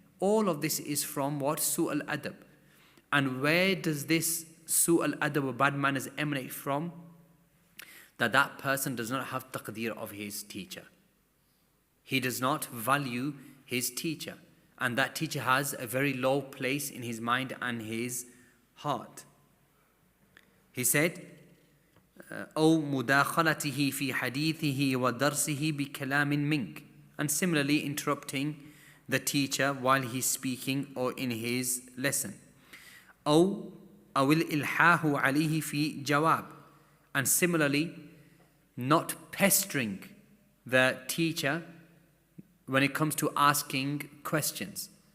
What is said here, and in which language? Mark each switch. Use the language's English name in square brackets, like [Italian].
[English] All of this is from what? Su' al-adab. And where does this Su' al-adab or bad manners emanate from? That person does not have taqdeer of his teacher. He does not value his teacher. And that teacher has a very low place in his mind and his heart. He said, [Arabic] أو مداخلته في حديثه ودرسه بكلام منك. [English] And similarly interrupting the teacher while he's speaking or in his lesson. [Arabic] أو الإلحاح عليه في جواب. [English] And similarly not pestering the teacher when it comes to asking questions.